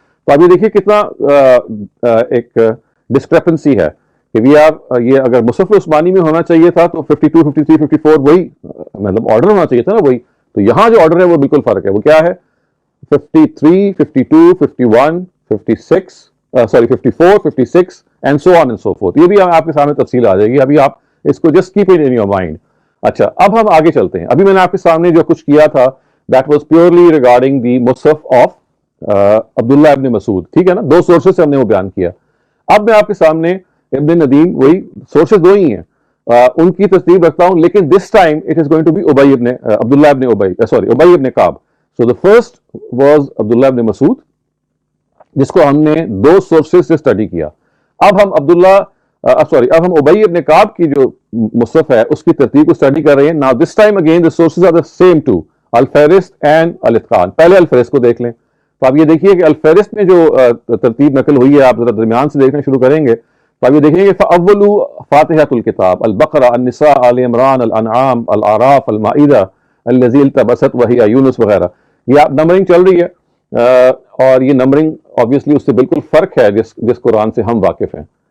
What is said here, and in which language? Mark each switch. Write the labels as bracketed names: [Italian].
[Urdu] تو اب یہ دیکھیے کتنا ایک ڈسکرپنسی ہے کہ یہ اگر مصحف عثمانی میں ہونا چاہیے تھا تو 52، 53، 54 وہی مطلب آرڈر ہونا چاہیے تھا نا وہی. تو یہاں جو آرڈر ہے وہ بالکل فرق ہے. وہ کیا ہے؟ 53، 52، 51، 56، 54، 56 [English] and so on and so forth. [Urdu] یہ بھی آپ کے سامنے تفصیل آ جائے گی. ابھی آپ اس کو [English] Just keep it in your mind. [Urdu] اچھا اب ہم آگے چلتے ہیں. ابھی میں نے آپ کے سامنے جو کچھ کیا تھا [English] that was purely regarding the [Urdu] Mushaf of عبداللہ ابن مسعود. ٹھیک ہے نا، دو سورسز سے ہم نے وہ بیان کیا. اب میں آپ کے سامنے ابن ندیم، وہی سورسز دو ہی ہیں، ان کی ترتیب رکھتا ہوں، لیکن [English] this time it is going to be [Urdu] عبداللہ ابن ابی ابن کعب. [English] So the first was [Urdu] عبداللہ ابن مسعود جس کو ہم نے دو سورسز سے اسٹڈی کیا. اب ہم اب ہم ابی ابن کعب کی جو مصحف ہے اس کی ترتیب کو اسٹڈی کر رہے ہیں. [English] Now this time again the sources are the same two، الفہرست and الاتقان. [Urdu] پہلے الفہرست کو دیکھ لیں. تو آپ یہ دیکھیے کہ الفہرست میں جو ترتیب نقل ہوئی ہے، آپ ذرا درمیان سے دیکھنا شروع کریں گے تو آپ یہ دیکھیں گے [Arabic] فَأَوَّلُ فَاتِحَةُ الْكِتَابِ [Urdu] البقرہ، النساء، آل عمران، الانعام، الاعراف، المائدہ، الذی التبست وہی یونس وغیرہ. یہ آپ نمبرنگ چل رہی ہے، اور یہ نمبرنگ آبویسلی اس سے بالکل فرق ہے جس قرآن سے ہم واقف ہیں.